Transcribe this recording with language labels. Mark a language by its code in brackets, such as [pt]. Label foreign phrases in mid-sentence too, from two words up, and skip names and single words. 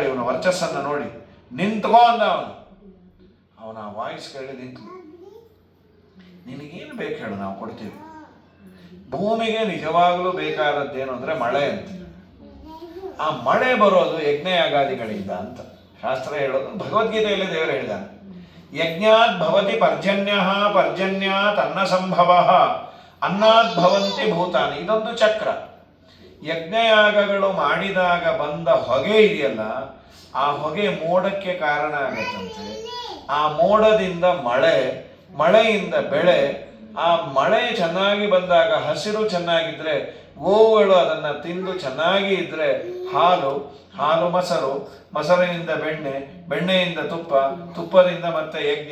[kn] ಇವನು ವರ್ಚಸ್ಸನ್ನು ನೋಡಿ ನಿಂತ್ಕೋ ಅಂದ ಅವನ ಆ ವಾಯ್ಸ್ ಕೇಳಿ ನಿಂತು, ನಿನಗೇನು ಬೇಕು ಹೇಳು, ನಾವು ಕೊಡ್ತೀವಿ. ಭೂಮಿಗೆ ನಿಜವಾಗಲೂ ಬೇಕಾದದ್ದೇನು ಅಂದರೆ ಮಳೆ ಅಂತ. ಆ ಮಳೆ ಬರೋದು ಯಜ್ಞಯಾಗಾದಿಗಳಿಂದ ಅಂತ ಶಾಸ್ತ್ರ ಹೇಳೋದು. ಭಗವದ್ಗೀತೆಯಲ್ಲಿ ದೇವರು ಹೇಳಿದಾನೆ, [sa] ಯಜ್ಞಾತ್ ಭವತಿ ಪರ್ಜನ್ಯ, ಪರ್ಜನ್ಯಾತ್ ಅನ್ನ ಸಂಭವ, ಅನ್ನಾತ್ ಭವಂತಿ ಭೂತಾನಿ. [kn] ಇದೊಂದು ಚಕ್ರ. ಯಜ್ಞಯಾಗಗಳು ಮಾಡಿದಾಗ ಬಂದ ಹೊಗೆ ಇದೆಯಲ್ಲ, ಆ ಹೊಗೆ ಮೋಡಕ್ಕೆ ಕಾರಣ ಆಗತ್ತಂತೆ. ಆ ಮೋಡದಿಂದ ಮಳೆ, ಮಳೆಯಿಂದ ಬೆಳೆ. ಆ ಮಳೆ ಚೆನ್ನಾಗಿ ಬಂದಾಗ ಹಸಿರು ಚೆನ್ನಾಗಿದ್ರೆ ಗೋವುಗಳು ಅದನ್ನು ತಿಂದು ಚೆನ್ನಾಗಿ ಇದ್ರೆ ಹಾಲು, ಮೊಸರು, ಮೊಸರಿನಿಂದ ಬೆಣ್ಣೆ, ಬೆಣ್ಣೆಯಿಂದ ತುಪ್ಪ, ತುಪ್ಪದಿಂದ ಮತ್ತೆ ಯಜ್ಞ.